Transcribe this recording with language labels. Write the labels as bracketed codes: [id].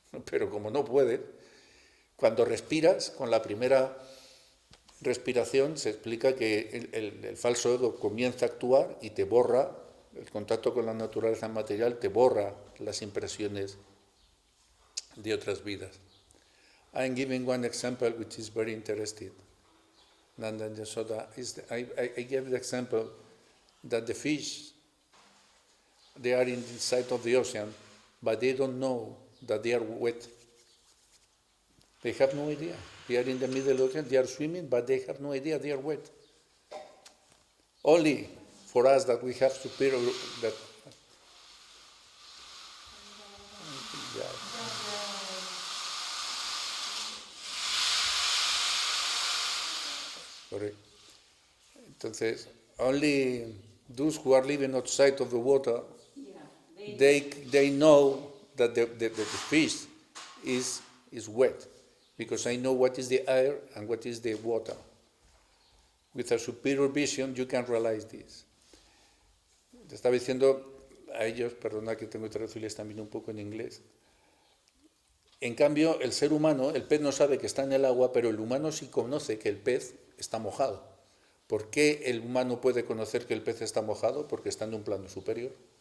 [es] Pero como no puedes, cuando respiras, con la primera respiración se explica que el falso ego comienza a actuar y te borra, el contacto con la naturaleza material te borra las impresiones de otras vidas. [en] I'm giving one example which is very interesting. Nanda and Yasoda, I gave the example that the fish, they are inside of the ocean, but they don't know that they are wet. They have no idea. They are in the middle of the ocean, they are swimming, but they have no idea they are wet. Only for us that we have superior, that correct. Entonces, only those who are living outside of the water, they know that the fish is wet, because I know what is the air and what is the water. With a superior vision, you can realize this. [es] Te estaba diciendo a ellos, perdona que tengo que traducirles también un poco en inglés. En cambio, el ser humano, el pez no sabe que está en el agua, pero el humano sí conoce que el pez está mojado. ¿Por qué el humano puede conocer que el pez está mojado? Porque está en un plano superior.